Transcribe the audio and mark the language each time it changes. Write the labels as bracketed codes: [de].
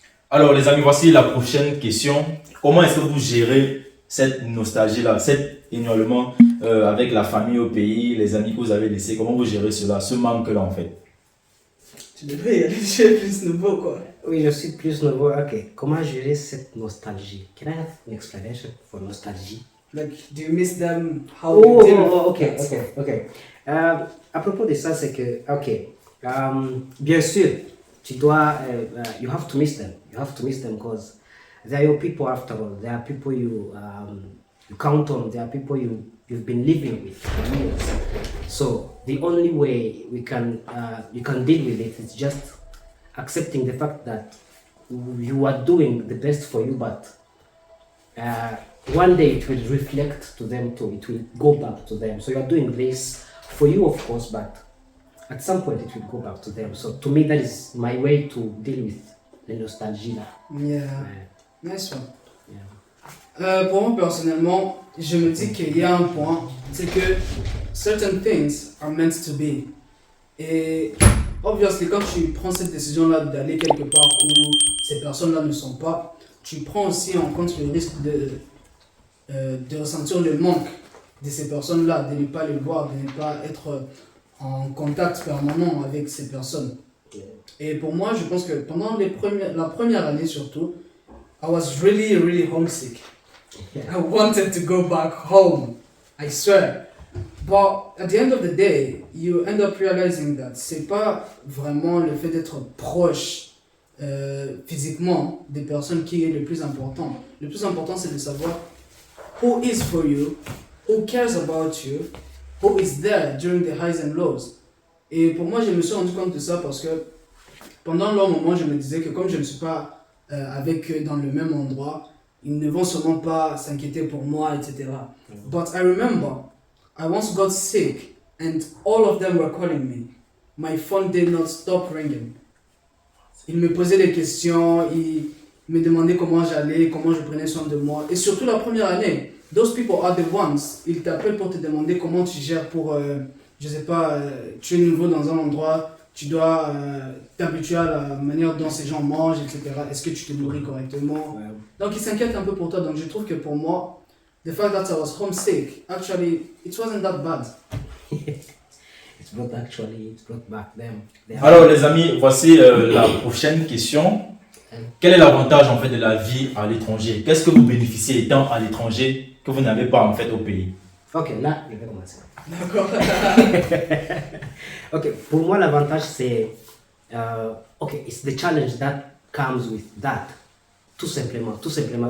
[fr] Alors, les amis, voici la prochaine question. Comment est-ce que vous gérez cette nostalgie-là, cet éloignement avec la famille au pays, les amis que vous avez laissés? Comment vous gérez cela, ce manque-là, en fait? Tu devrais y aller, tu es plus nouveau, quoi. Oui, je suis plus nouveau. Ok, comment gérer cette nostalgie? [en] Can I have an explanation for nostalgie? Like, do you miss them? How Oh, you deal with ok, that? [fr] ok, ok. À propos de ça, c'est que, ok, bien sûr, tu dois, [en] you have to miss them. You have to miss them because they are your people after all. They are people you count on. They are people you've been living with for years. So the only way you can deal with it is just accepting the fact that you are doing the best for you, but one day it will reflect to them too. It will go back to them. So you are doing this for you, of course, but at some point it will go back to them. So to me, that is my way to deal with the nostalgia. Yeah, [fr] Ouais. [en] nice one. Yeah. [fr] Pour moi, personnellement, je me dis qu'il y a un point, c'est que [en] certain things are meant to be. [fr] Et obviously, quand tu prends cette décision-là d'aller quelque part où ces personnes-là ne sont pas, tu prends aussi en compte le risque de ressentir le manque de ces personnes-là, de ne pas les voir, de ne pas être en contact permanent avec ces personnes. Et pour moi, je pense que pendant la première année surtout, [en] I was really, really homesick. I wanted to go back home, I swear. But at the end of the day, you end up realizing that [fr] c'est pas vraiment le fait d'être proche physiquement des personnes qui est le plus important. Le plus important, c'est de savoir [en] who is for you, who cares about you, who is there during the highs and lows. [fr] Et pour moi, je me suis rendu compte de ça parce que pendant un long moment, je me disais que comme je ne suis pas avec eux dans le même endroit, ils ne vont sûrement pas s'inquiéter pour moi, etc. [en] But I remember, I once got sick and all of them were calling me. My phone did not stop ringing. [fr] Ils me posaient des questions, ils me demandaient comment j'allais, comment je prenais soin de moi. Et surtout la première année, [en] those people are the ones, [fr] ils t'appellent pour te demander comment tu gères pour, je sais pas, tu es nouveau dans un endroit, tu dois t'habituer à la manière dont ces gens mangent, etc. Est-ce que tu te nourris correctement? Ouais. Donc ils s'inquiètent un peu pour toi. Donc je trouve que pour moi, [en] the fact that I was homesick, actually, it wasn't that bad. It's brought back them. [fr] Alors, les amis, voici la prochaine question. Quel est l'avantage, en fait, de la vie à l'étranger? Qu'est-ce que vous bénéficiez étant à l'étranger que vous n'avez pas, en fait, au pays? Ok, là, je vais commencer. D'accord. Ok, pour moi, l'avantage, c'est... [en] ok, it's the challenge that comes with that. [fr] Tout simplement, tout simplement.